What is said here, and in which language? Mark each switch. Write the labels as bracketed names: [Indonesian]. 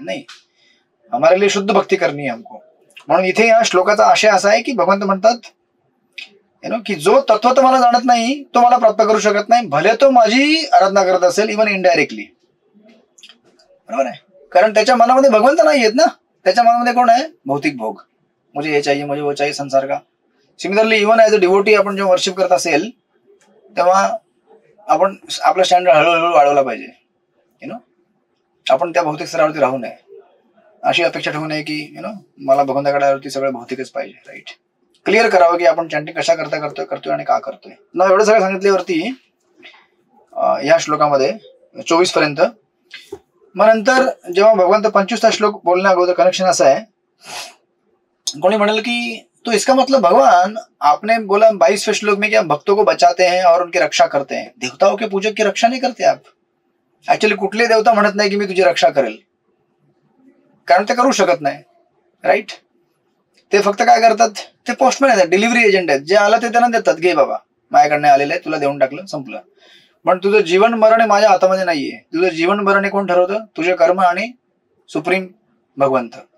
[Hindi] नाही, हमारे लिए शुद्ध भक्ती करनी है हमको. [Marathi] म्हणून इथे या श्लोकाचा आशय असा आहे की भगवंत म्हणतात की जो तत्व तुम्हाला जाणत नाही तो मला प्राप्त करू शकत नाही, भले तो माझी आराधना करत असेल इव्हन इनडायरेक्टली. बरोबर आहे, कारण त्याच्या मनामध्ये भगवंत नाही आहेत ना, त्याच्या मनामध्ये कोण आहे, भौतिक भोग. [Hindi] मुझे हे चाहिए, मुझे वो चाहिए, संसार का. [Marathi] Similarly even as a devotee आपण जेव्हा वर्शिप करत असेल तेव्हा आपण आपला स्टँडर्ड हळूहळू वाढवला पाहिजे. आपण त्या भौतिक स्तरावरती राहू नये, अशी अपेक्षा ठेवू नये की मला भगवंताकडे आल्यावरती सगळं भौतिकच पाहिजे. राईट, क्लिअर करावं की आपण चॅन्टिंग कशा करता करतोय आणि का करतोय. ना एवढं सगळं सांगितल्यावरती या श्लोकामध्ये 24 पर्यंत, मग नंतर जेव्हा भगवंत 25वा श्लोक बोलण्या अगोदर कनेक्शन असं आहे, कोणी म्हणेल की [Hindi] तो इसका मतलब भगवान आपने बोला 22वें श्लोक में कि आप भक्तों को बचाते हैं और उनकी रक्षा करते हैं, देवताओं के पूजक की रक्षा नहीं करते आप. [Marathi] ऍक्च्युअली कुठले देवता म्हणत नाही की मी तुझी रक्षा करेल, कारण ते करू शकत नाही. राईट, ते फक्त काय करतात, ते पोस्टमॅन आहेत, डिलिव्हरी एजंट आहेत, जे आलं ते त्यांना देतात, घे बाबा माझ्याकडनं आलेलं आहे, तुला देऊन टाकलं, संपलं. पण तुझं जीवन मरण माझ्या हातामध्ये नाहीये. तुझं जीवन मरण कोण ठरवतं, तुझे कर्म आणि सुप्रीम भगवंत.